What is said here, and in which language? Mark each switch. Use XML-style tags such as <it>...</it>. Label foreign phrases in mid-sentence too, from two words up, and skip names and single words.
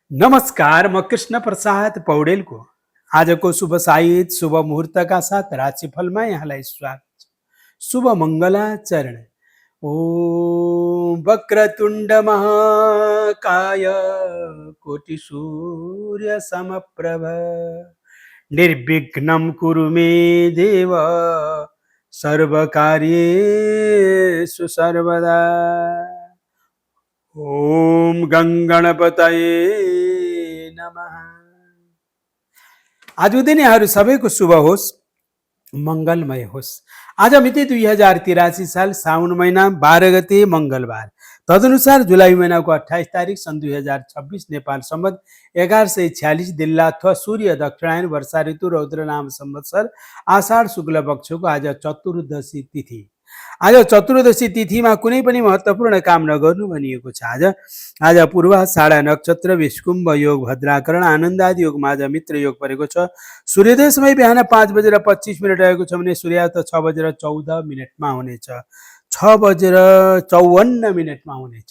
<ne>नमस्कार, म कृष्ण प्रसाद पौडेलको आजको शुभ साहित शुभ मुहुर्तका साथ राशिफलमा यहाँलाई स्वागत छ। शुभ मङ्गलाचरण।</ne> <sa>ओम वक्रतुण्ड महाकाय कोटि सूर्य समप्रभ निर्विघ्नं कुरु मे देव सर्वकार्येषु सर्वदा। ओम गणपतये नमः।</sa> <ne>आजको दिन यहाँहरू सबैको शुभ होस्, मङ्गलमय होस्। आज मिति 2083 साल साउन महिना 12 गते मङ्गलबार, तदनुसार जुलाई महिनाको 28 तारिक सन् 2026 नेपाल सम्वत 1146 दिल्ला अथवा सूर्य दक्षिणायन वर्षा ऋतु रौद्र नाम संवत्सर आषाढ शुक्ल पक्षको आज चतुर्दशी तिथि। आज चतुर्दशी तिथिमा कुनै पनि महत्त्वपूर्ण काम नगर्नु भनिएको छ। आज पूर्वाषाढा नक्षत्र, विष्कुम्भ योग, भद्राकरण, आनन्दादि योगमा आज मित्र योग परेको छ। सूर्योदय समय बिहान 5:25 रहेको छ भने सूर्यास्त 6:14 हुनेछ, 6:54 हुनेछ।</ne>